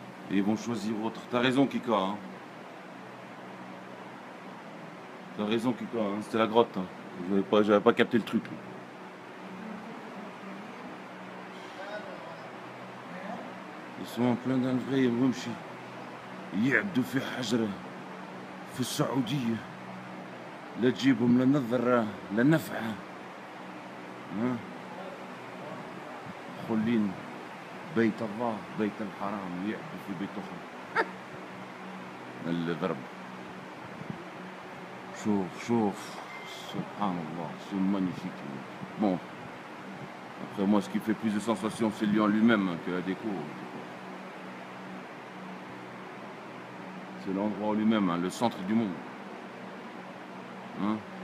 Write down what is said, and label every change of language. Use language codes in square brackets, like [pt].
[fr] Et ils vont choisir autre. T'as raison, Kika. Hein. T'as raison, Kika. Hein. C'était la grotte. Hein. J'avais pas capté le truc. Ils sont en plein dans le vrai. [ar] يمشي يعبدوا في حجرة في السعودية لا تجيبهم لا نظرة لا نفعة. خلين بيت الله بيت الحرام يعبدوا في بيت أخرى. الضرب. شوف سبحان الله, [fr] c'est magnifique. Bon, après moi ce qui fait plus de sensation c'est le lieu en lui-même que la déco. C'est l'endroit en lui-même, hein, le centre du monde. Hein?